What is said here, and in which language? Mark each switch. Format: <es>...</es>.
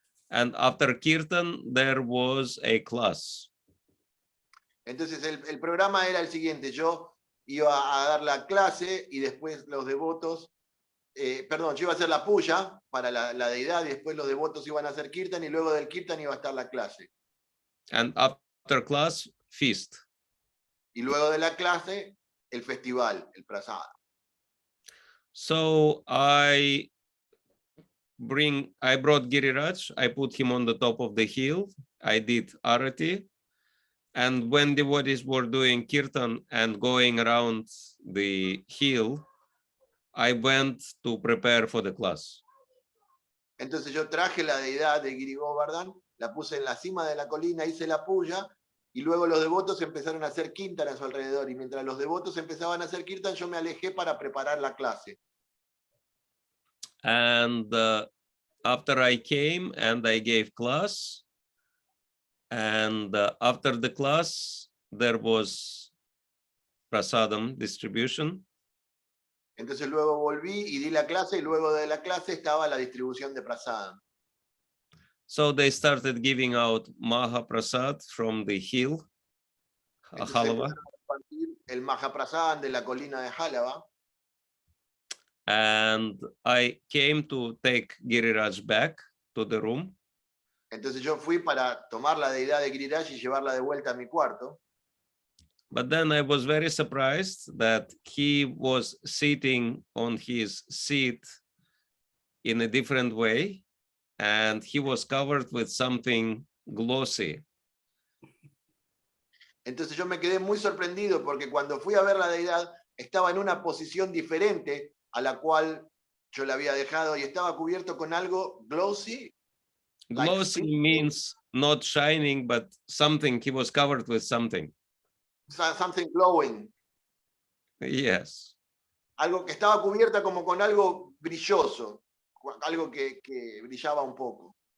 <en>And after kirtan, there was a class.</en> <es>Entonces el programa era el siguiente, yo iba a dar la clase y después los devotos, yo iba a hacer la puya para la deidad y después los devotos iban a hacer kirtan y luego del kirtan iba a estar la clase.</es> <en>And after class, feast.</en> <es>Y luego de la clase, el festival, el prasada.</es> <en>So I brought Giriraj, I put him on the top of the hill, I did arati, and when devotees were doing kirtan and going around the hill, I went to prepare for the class.</en> <es>Entonces yo traje la deidad de Giri Govardhan, la puse en la cima de la colina, hice la puya, y luego los devotos empezaron a hacer kirtan a su alrededor, y mientras los devotos empezaban a hacer kirtan, yo me alejé para preparar la clase.</es> <en>And after I came and I gave class, and after the class, there was prasadam distribution.</en> <es>Entonces luego volví y di la clase, y luego de la clase estaba la distribución de prasadam.</es> <en>So they started giving out Mahaprasad from the hill, Halava.</en> <es>El Mahaprasadam de la colina de Jálava.</es> <en>And I came to take Giriraj back to the room.</en> <es>Entonces yo fui para tomar la deidad de Giriraj y llevarla de vuelta a mi cuarto.</es> <en>But then I was very surprised that he was sitting on his seat in a different way, and he was covered with something glossy.</en> <es>Entonces yo me quedé muy sorprendido porque cuando fui a ver la deidad estaba en una posición diferente a la cual yo la había dejado y estaba cubierto con algo glossy.</es> <en>Glossy means not shining, but something, he was covered with something. Something glowing. Yes.</en> <es>Algo que estaba cubierta como con algo brilloso, algo que brillaba un poco.</es>